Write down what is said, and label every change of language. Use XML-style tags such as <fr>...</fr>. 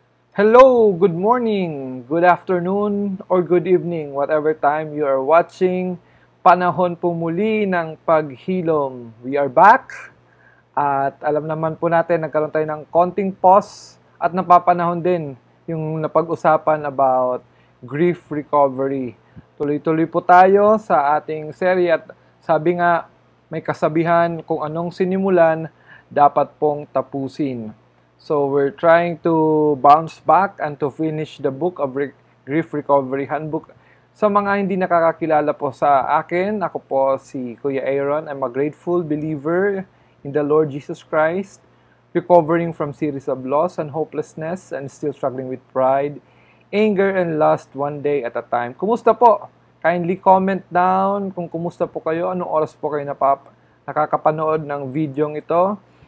<en>Hello, good morning, good afternoon, or good evening, whatever time you are watching.</en> <tl>Panahon po muli ng paghilom.</tl> <en>We are back</en> <tl>at alam naman po natin nagkaroon tayo ng konting pause at napapanahon din yung napag-usapan about grief recovery. Tuloy-tuloy po tayo sa ating serye at sabi nga may kasabihan kung anong sinimulan dapat pong tapusin.</tl> <en>So we're trying to bounce back and to finish the book of Grief Recovery Handbook.</en> <tl>Sa mga hindi nakakakilala po sa akin, ako po si Kuya Aaron.</tl> <en>I'm a grateful believer in the Lord Jesus Christ, recovering from series of loss and hopelessness and still struggling with pride, anger, and lust one day at a time.</en> <tl>Kumusta po?</tl> <en>Kindly comment down</en> <tl>kung kumusta po kayo, anong oras po kayo nakakapanood ng videong ito.</tl>